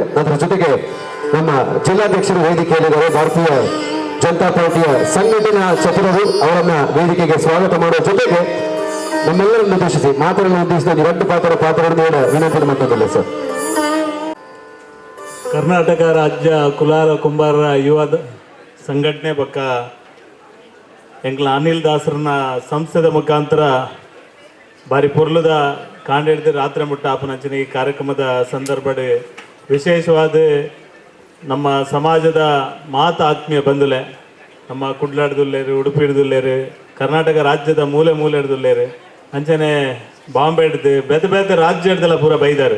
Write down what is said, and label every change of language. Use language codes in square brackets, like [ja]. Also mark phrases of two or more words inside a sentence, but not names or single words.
[kn] ಅದರ ಜೊತೆಗೆ ನಮ್ಮ ಜಿಲ್ಲಾಧ್ಯಕ್ಷರು ವೇದಿಕೆಯಲ್ಲಿದ್ದಾರೆ. ಭಾರತೀಯ ಜನತಾ ಪಾರ್ಟಿಯ ಸಂಘಟನಾ ಚತುರರು ಅವರನ್ನ ವೇದಿಕೆಗೆ ಸ್ವಾಗತ ಮಾಡುವ ಜೊತೆಗೆ ನಮ್ಮೆಲ್ಲರನ್ನು ಉದ್ದೇಶಿಸಿ ಮಾತುಗಳನ್ನು ಉದ್ದೇಶಿಸಿದ ಎರಡು ಪಾತ್ರವನ್ನು ವಿನಂತಿ ಮಾಡ್ತಿಲ್ಲ ಸರ್. [tcy] ಕರ್ನಾಟಕ ರಾಜ್ಯ ಕುಲಾಲ ಕುಂಬಾರರ ಯುವ ಸಂಘಟನೆ ಬಕ್ಕ ಎಂಕ್ಲ ಅನಿಲ್ ದಾಸರನ್ನ ಸಂಸ್ಥೆದ ಮುಖಾಂತರ ಬಾರಿ ಪೊರ್ಲುದ ಕಾಂಡಿಡ್ದು ರಾತ್ರಿ ಮುಟ್ಟ ಆಪನಂಚಿನ ಈ ಕಾರ್ಯಕ್ರಮದ ಸಂದರ್ಭದ ವಿಶೇಷವಾದ ನಮ್ಮ ಸಮಾಜದ ಮಾತ ಆತ್ಮೀಯ ಬಂಧುಲೆ ನಮ್ಮ ಕುಡ್ಲಾಡ್ದುಲ್ಲೇರು ಉಡುಪಿ ಹಿಡ್ದುಲ್ಲೇರು ಕರ್ನಾಟಕ ರಾಜ್ಯದ ಮೂಲೆ ಮೂಲೆ ಹಿಡ್ದುಲ್ಲೇರು ಅಂಚನೆ ಬಾಂಬೆ ಹಿಡ್ದು ಬೇತೆ ಬೇತೆ ರಾಜ್ಯ ಹಿಡ್ದೆಲ್ಲ ಪೂರ ಬೈದಾರೆ.